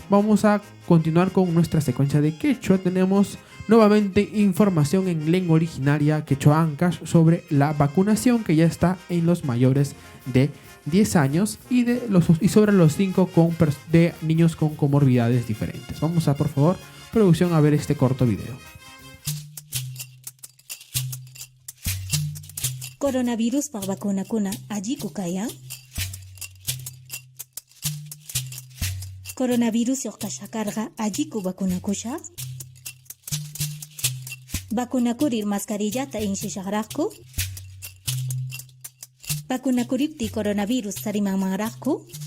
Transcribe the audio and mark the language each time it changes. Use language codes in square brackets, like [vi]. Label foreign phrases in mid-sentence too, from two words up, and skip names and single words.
[es] Vamos a continuar con nuestra secuencia de quechua. Tenemos nuevamente información en lengua originaria quechua Ancash sobre la vacunación que ya está en los mayores de 10 años y sobre los 5 de niños con comorbilidades diferentes. Vamos a, por favor, producción, a ver este corto video. [qu] Coronavirus pa vacunakuna alliku kayan? Coronavirus yoqkashakarqa alliku vacunakusha? Vacunakurir mascarillata inshishaqraqku? Vacunakuripti coronavirus tarimanmanraqku?